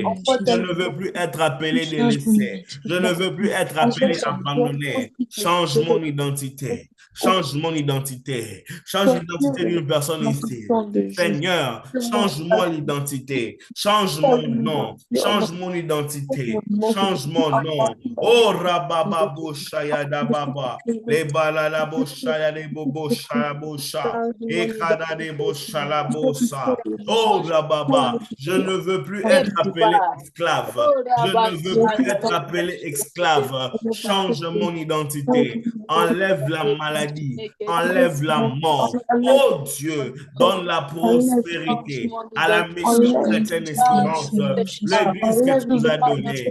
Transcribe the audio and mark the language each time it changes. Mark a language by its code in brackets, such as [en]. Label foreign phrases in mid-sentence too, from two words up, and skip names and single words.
[fr] Je ne veux plus être appelé délaissé. Je ne veux plus être appelé abandonné. Change mon identité. Change mon identité. Change l'identité d'une personne ici. Seigneur, change-moi l'identité. Change mon nom. Change mon identité. Change mon nom. Oh, rabababo shayada baba. Le balala bo shaya de bobo shaya bosha. Ekada de bo shala bosa. Oh, rababa, je ne veux plus être appelé esclave. Je ne veux plus être appelé esclave. Change mon identité. Enlève la maladie. Enlève la mort. Oh Dieu, donne la prospérité à la mission chrétienne Espérance, l'église que tu nous as donnée.